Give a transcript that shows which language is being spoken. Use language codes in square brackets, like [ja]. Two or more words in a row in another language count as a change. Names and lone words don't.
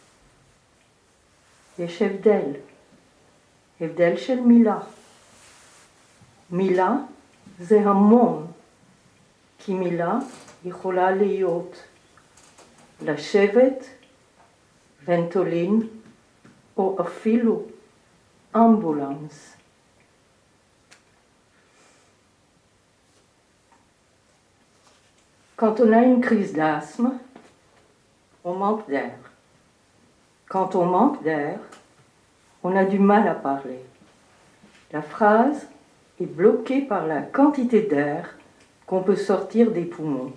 [he] יש הבדל של מילה. מילה זה המון, כי מילה יכולה להיות לשבת, ונטולין, או אפילו אמבולנס. [fr] Quand on a une crise d'asthme, on manque d'air. Quand on manque d'air, on a du mal à parler. La phrase est bloquée par la quantité d'air qu'on peut sortir des poumons.